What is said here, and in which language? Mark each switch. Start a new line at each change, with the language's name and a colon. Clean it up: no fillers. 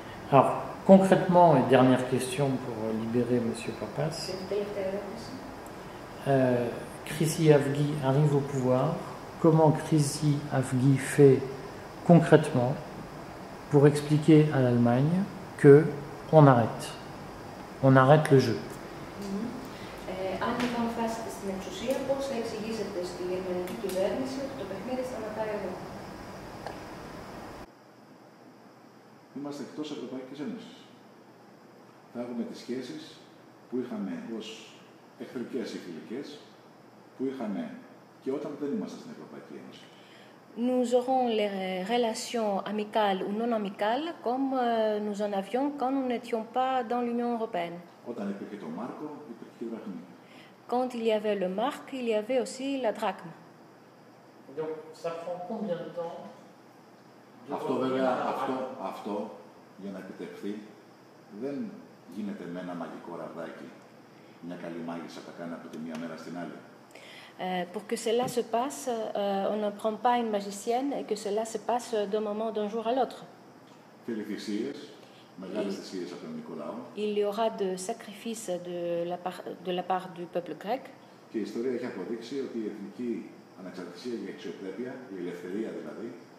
French: Alors, concrètement, et dernière question pour libérer M. Papas, Chrissy Avgi arrive au pouvoir. Comment Chrissy Avgi fait concrètement pour expliquer à l'Allemagne qu'on arrête? On arrête le jeu.
Greek: Αν λοιπόν φτάσετε στην εξουσία, πώς θα εξηγήσετε στη γερμανική κυβέρνηση ότι το παιχνίδι σταματάει εδώ? Είμαστε εκτός Ευρωπαϊκής Ένωσης. Θα έχουμε τις σχέσεις που είχαμε ως εχθρικές ή φιλικές, που είχαμε και όταν δεν ήμασταν στην Ευρωπαϊκή Ένωση.
French: Nous aurons les relations amicales ou non amicales comme nous en avions quand nous n'étions pas dans l'Union européenne.
Greek: Όταν υπήρχε το μάρκο, υπήρχε και η δραχμή.
French: Quand il y avait le marque, il y avait aussi la drachme. Donc, ça prend combien de temps?
Greek: Αυτό βέβαια, αυτό για να επιτευχθεί δεν γίνεται με ένα μαγικό ραβδάκι. Μια καλή μάγισσα τα κάνει από τη μία μέρα στην άλλη.
French: Pour que cela se passe, on ne prend pas une magicienne et que cela se passe d'un moment, d'un jour à l'autre.
Greek: Θέλει θυσίες, μεγάλες θυσίες από τον ελληνικό λαό.
French: Il y aura de sacrifices de la part du peuple grec.
Greek: Και η ιστορία έχει αποδείξει ότι η εθνική ανεξαρτησία και η αξιοπρέπεια, η ελευθερία δηλαδή,